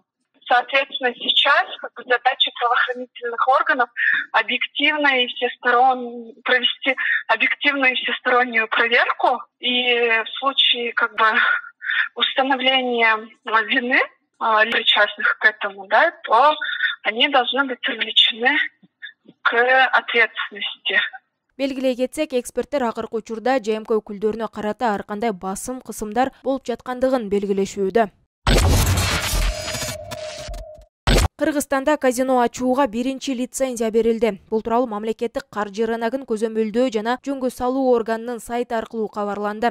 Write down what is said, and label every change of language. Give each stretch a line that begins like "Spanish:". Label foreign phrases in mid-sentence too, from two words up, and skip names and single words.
Russian: Соответственно, сейчас задача правоохранительных органов провести объективную и всестороннюю проверку, и в случае установления вины причастных к этому, то они должны быть привлечены к ответственности.
Kyrgyz: Белгилей кетсек, эксперттер акыркы учурда ЖМК өкүлдөрүнө карата ар кандай басым, кысымдар болуп жаткандыгын белгилешүүдө. Кыргызстанда казино ачууга биринчи лицензия берилди. Бул тууралуу мамлекеттик каржы рыногун көзөмөлдөө жана жөнгө салуу органынын сайты аркылуу кабарланды.